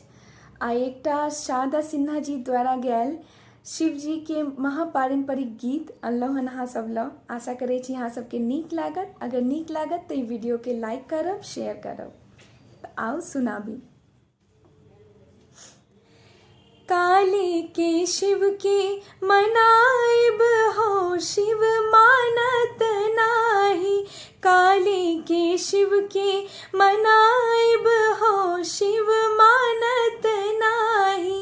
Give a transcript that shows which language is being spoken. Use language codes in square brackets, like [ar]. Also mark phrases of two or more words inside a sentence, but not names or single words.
[mai] आ एकटा शारदा सिन्हा जी द्वारा गायल शिव जी के महापारंपरिक गीत अनलहुँ हन अहाँ सब लऽ। आशा करै छी अहाँ सबके नीक लागत। अगर नीक लागत तऽ ई वीडियो के लाइक करब, शेयर करब। तऽ आओ सुनाबी। काली के शिव के मनाइब हो, शिव मानत नाही। काली के शिव के मनाइब हो, शिव मानत नाही।